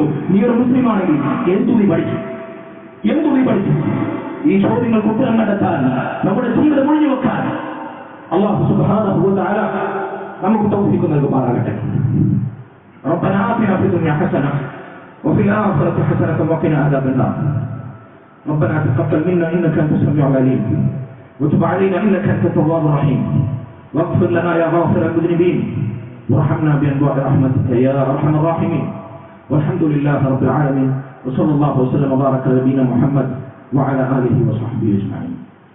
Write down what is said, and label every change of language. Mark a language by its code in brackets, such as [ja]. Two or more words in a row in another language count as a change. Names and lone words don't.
[ml] നീ ഒരു മുസ്ലിമാണെങ്കിൽ എന്തു നീ പഠിച്ചു? ഈ ചോദ്യങ്ങൾക്ക് ഉത്തരം കണ്ടെത്താൻ, നമ്മുടെ ജീവിതം ഒഴിഞ്ഞു വെക്കാൻ അല്ലാഹു [ar] سبحانه وتعالى [ml] നമുക്ക് തൗഫീഖ് നൽകുമാറാകട്ടെ. [ar] ربنا آتنا في الدنيا حسنة وفي الآخرة حسنة وقنا عذاب النار. ربنا تقبل منا انك انت السميع العليم وتب علينا انك انت التواب الرحيم واغفر لنا يا غافر المذنبين وارحمنا بانواع رحمتك يا ارحم الراحمين والحمد لله رب العالمين وصلى الله وسلم وبارك على نبينا محمد وعلى اله وصحبه اجمعين.